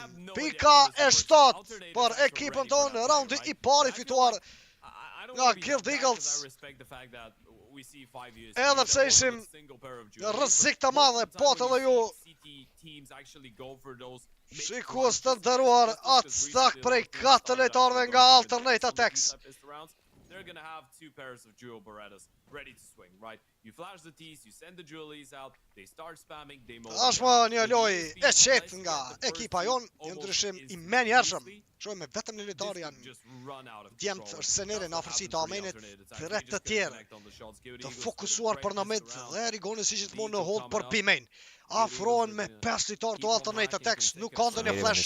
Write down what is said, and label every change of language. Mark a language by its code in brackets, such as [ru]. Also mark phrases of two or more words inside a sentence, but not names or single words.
[sq] Pika e 7 për ekipën tonë, raundi I parë I fituar nga Guild Eagles. Edhe pse ishim në rrezik të madhe, po të dhe ju shikues të nderuar, atë stak prej 4 lojtarëve nga Alternate Attacks. [en] They're gonna have 2 pairs of dual Berettas ready to swing, right? You flash the T's, you send the dualies out, they start spamming, they move. [sq] Ashma një lojë e qetë nga ekipa jon, një ndryshim I menjëhershëm. Shohim me vetëm një lojtar janë djemt është Seneri në afërsi të Amenit, 3 të tjerë të fokusuar për në mid dhe Rigoni si gjithmonë në hold për P-main. Afrohen me 5 lojtar të Alternate Attacks, nuk kanë ndonjë flash.